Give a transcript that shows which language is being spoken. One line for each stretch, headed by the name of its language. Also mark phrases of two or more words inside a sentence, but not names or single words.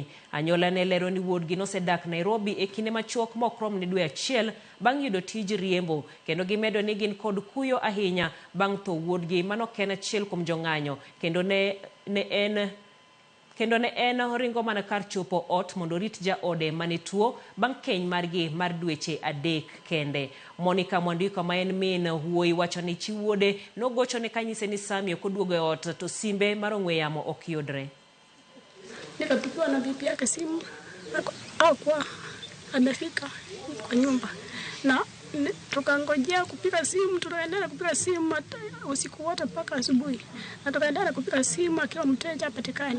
Luo (Kenya and Tanzania): Anyuola ne lero ni wuodgi nosedak Nairobi e kinde machuok mokrom ni dwe achiel bang' yudo tij riembo kendo gimedo ni gin kod kuyo ahinya bang' tho wuodgi manoken achiel kuom jong'anyo kendo ne en ringo mana kar chopo ot mondo rit ja ode mane tuo bang' keny margi mar dweche 3 kende. Monica Mwandiko ma en min wuoyi wacho ni chi wuode nogocho ne kanyise ni Sami ok oduogo e ot to simbe mar ong'we yamo ok yudre.
Swahili: Nikapigiwa na bibi yake simu hakuwa amefika kwa nyumba na tukangojea kupiga simu, tukaendelea kupiga simu usiku wote mpaka asubuhi, na tukaendelea kupiga simu akiwa mteja hapatikani.